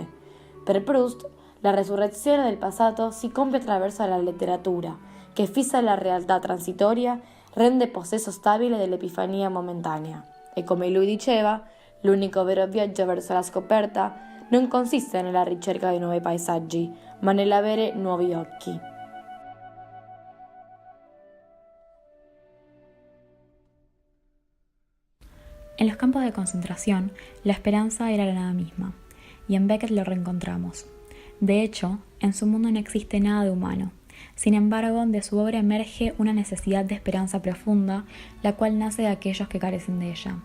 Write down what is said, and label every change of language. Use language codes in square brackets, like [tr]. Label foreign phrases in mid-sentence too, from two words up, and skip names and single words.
[it] Per Proust, la resurrezione del passato si compie attraverso la letteratura, che fissa la realtà transitoria, rende possesso stabile dell'epifania momentanea. E come lui diceva, l'unico vero viaggio verso la scoperta non consiste nella ricerca di nuovi paesaggi, ma nell'avere nuovi occhi. [es] En los campos de concentración, la esperanza era la nada misma, y en Beckett lo reencontramos. De hecho, en su mundo no existe nada de humano. Sin embargo, de su obra emerge una necesidad de esperanza profunda, la cual nace de aquellos que carecen de ella.